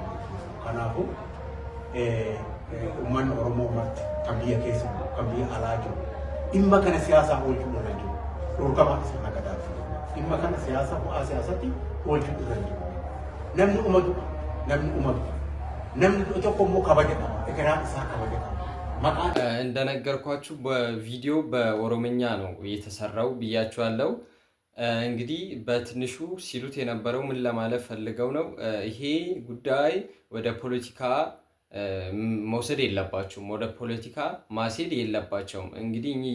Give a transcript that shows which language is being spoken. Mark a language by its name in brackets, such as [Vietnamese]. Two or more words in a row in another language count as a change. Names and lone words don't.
[Oromo] Kanaafuu uummanni Oromoo marti kan biyya keessa kan biyya alaa jiru dhimma kana siyaasaa oolchuu irra jiru. Dhorkama sirna gadaa dhimma kana siyaasaa bu'aa siyaasatti oolchuu irra jiru. Namni tokko immoo kabaja qaba. Egeraan isaa kabaja qaba. [Amharic] እንደነገርኳችሁ በቪዲዮ በኦሮምኛ ነው የተሰራው ብያችኋለሁ። እንግዲህ በትንሹ ሲሉት የነበረው ምን ለማለት ፈልገው ነው፣ ይሄ ጉዳይ ወደ ፖለቲካ መውሰድ የለባቸውም፣ ወደ ፖለቲካ ማስሄድ የለባቸውም። እንግዲህ እኚህ